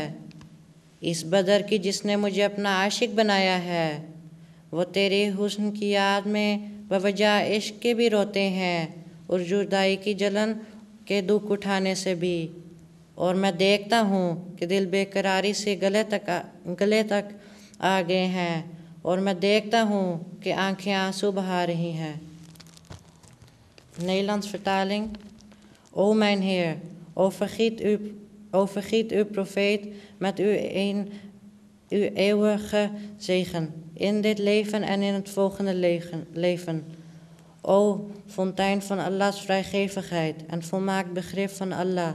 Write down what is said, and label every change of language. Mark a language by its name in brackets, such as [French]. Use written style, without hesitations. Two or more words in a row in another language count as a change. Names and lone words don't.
[Urdu] اس بدر کی جس نے مجھے اپنا عاشق بنایا ہے، وہ تیرے حسن کی یاد میں بوجہ عشق کے بھی روتے ہیں اور جدائی کی جلن کے دکھ اٹھانے سے بھی. اور میں دیکھتا ہوں کہ دل بے قراری سے گلے تک آ گئے ہیں، اور میں دیکھتا ہوں کہ آنکھیں آنسو بہا رہی ہیں. [Dutch] Nederlands vertaling. O mijn Heer, overgiet uw profeet met uw eeuwige zegen in dit leven en in het volgende leven. O fontein van Allahs vrijgevigheid en volmaakt begrip van Allah.